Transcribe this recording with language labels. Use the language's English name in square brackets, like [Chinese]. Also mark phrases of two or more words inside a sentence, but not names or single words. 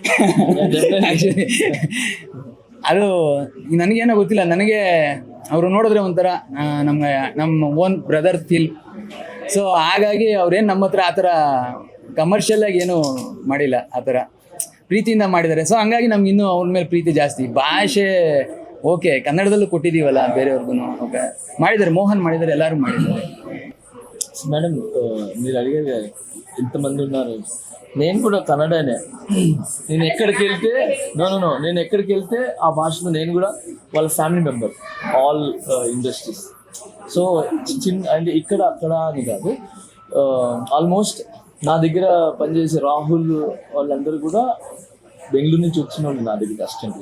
[Kannada] ಅದು ನನಗೇನೋ ಗೊತ್ತಿಲ್ಲ, ನನಗೆ ಅವರು ನೋಡಿದ್ರೆ ಒಂಥರ ನಮ್ಮ [English] own brother feel. [Kannada] ಸೊ ಹಾಗಾಗಿ ಅವ್ರೇನು ನಮ್ಮ ಹತ್ರ ಆ ಥರ ಕಮರ್ಷಿಯಲ್ ಆಗಿ ಏನೂ ಮಾಡಿಲ್ಲ, ಆ ಥರ ಪ್ರೀತಿಯಿಂದ ಮಾಡಿದ್ದಾರೆ. ಸೊ ಹಂಗಾಗಿ ನಮ್ಗೆ ಇನ್ನೂ ಅವ್ರ ಮೇಲೆ ಪ್ರೀತಿ ಜಾಸ್ತಿ. ಭಾಷೆ ಓಕೆ, ಕನ್ನಡದಲ್ಲೂ ಕೊಟ್ಟಿದ್ದೀವಲ್ಲ ಬೇರೆಯವ್ರಿಗೂ, ಓಕೆ ಮಾಡಿದ್ದಾರೆ, ಮೋಹನ್ ಮಾಡಿದ್ದಾರೆ, ಎಲ್ಲರೂ ಮಾಡಿದ್ದಾರೆ. [Telugu] మేడం మీరు అడిగే ఎంతమంది ఉన్నారు, నేను కూడా కన్నడనే. నేను ఎక్కడికి వెళ్తే ఆ భాషలో నేను కూడా వాళ్ళ [English] family member, all industries. [Telugu] సో అంటే ఇక్కడ అక్కడ అని కాదు, ఆల్మోస్ట్ నా దగ్గర పనిచేసే రాహుల్ వాళ్ళందరూ కూడా బెంగళూరు నుంచి వచ్చిన వాళ్ళు నా దగ్గరికి అసిస్టెంట్గా.